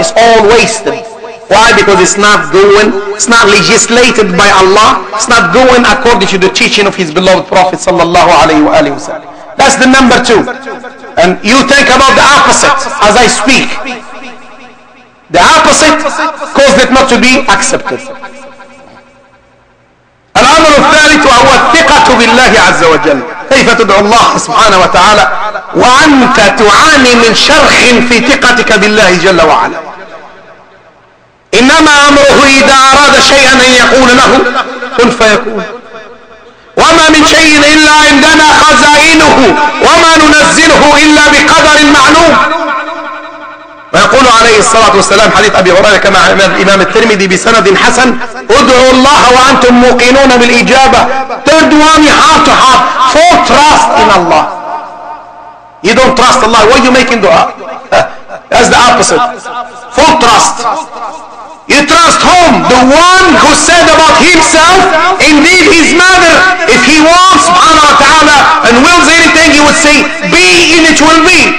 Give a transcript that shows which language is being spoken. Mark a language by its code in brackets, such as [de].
[en] It's all wasted. Why? Because it's not legislated by Allah. It's not going according to the teaching of his beloved Prophet sallallahu alaihi wasallam. That's the number two. And you think about the opposite as I speak. The opposite caused it not to be accepted. [ar] الأمر الثالث وهو الثقة بالله عز وجل. كيف تدعو الله سبحانه وتعالى وأنت تعاني من شرخ في ثقتك بالله جل وعلا. إنما أمره إذا أراد شيئا أن يقول له كن فيكون. وما من شيء إلا عندنا خزائنه وما ننزله إلا بقدر معلوم. ويقول عليه الصلاة والسلام حديث أبي هريرة كما عند الإمام الترمذي بسند حسن: ادعوا الله وأنتم موقنون بالإجابة. [en] Third one, you have to have full trust in Allah. You don't trust Allah, why are you making dua? That's the opposite. Full trust. You trust whom? The one who said about himself, indeed his mother, if he wants subhanahu wa ta'ala and wills anything, he would say, be and it will be.